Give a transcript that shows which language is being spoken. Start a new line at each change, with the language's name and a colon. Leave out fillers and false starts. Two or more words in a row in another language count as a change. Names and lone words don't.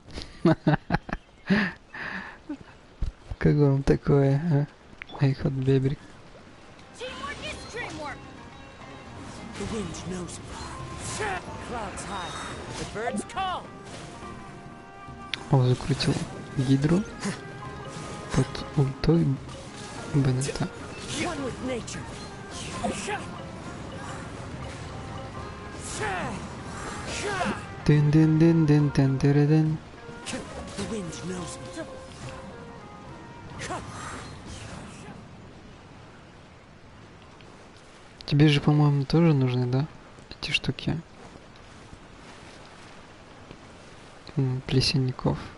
Russian: Как вам такое, а? Эй, хот бебрик. О, закрутил гидру под ультой Беннета. Дын-дын-дын-дын-дын-дын-дын. Тебе же, по-моему, тоже нужны, да? Эти штуки. Плесенников.